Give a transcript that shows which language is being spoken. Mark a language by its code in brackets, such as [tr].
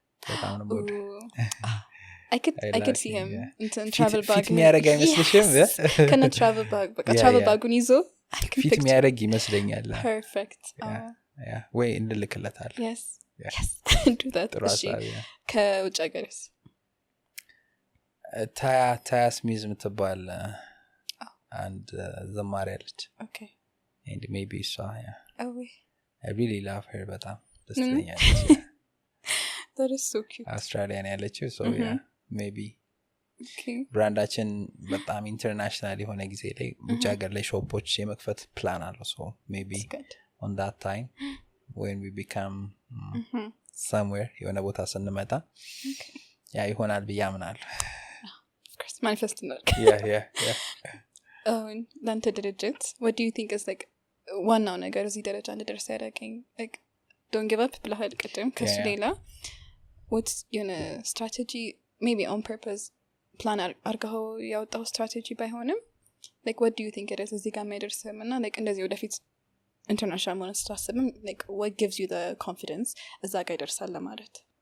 [en] I could see him in travel bag [am] fit የሚያደርግ አይመስልሽም ከነ travel bag በቃ travel ባጉን ይዞ ፊት የሚያደርግ ይመስለኛል [en] perfect yeah [am] ወይ እንልክለታል [en] yes do that [am] ከውጭ ሀገርስ ታያ ስሚዝ ምትባል [en] and [am] ዘማሪ አለች [en] okay and maybe so yeah oh I really love her [am] በጣም ደስ ትለኛለች [en] that is so cute Australian [am] ያለችው [en] so yeah maybe okay [am] ብራንዳችን በጣም ኢንተርናሽናል የሆነ ጊዜ ላይ ውጭ ሀገር ላይ ሾፖች የመክፈት ፕላን አለው [en] so maybe on that time when we become somewhere [am] የሆነ ቦታ ስንመጣ ያ ይሆናል ብዬ አምናለሁ manifest ነው [en] yeah [am] ለአንተ ድርጅት [en] what do you think is like [am] ዋናው ነገር እዚህ ደረጃ እንድደርስ ያደረገኝ? [en] like don't give up [am] ብለሃል ቅድም። ከሱ ሌላ [en] what's [am] የሆነ [en] strategy maybe on purpose plan [am] አርገኸው ያወጣው [en] strategy [am] ባይሆንም [en] like what do you think it is [am] እዚህ ጋር የሚያደርስህም እና [en] like [am] እንደዚህ ወደፊት ኢንተርናሽናል መሆን ስታስብም [en] like what gives you the confidence [am] እዛ ጋር ይደርሳል ለማለት?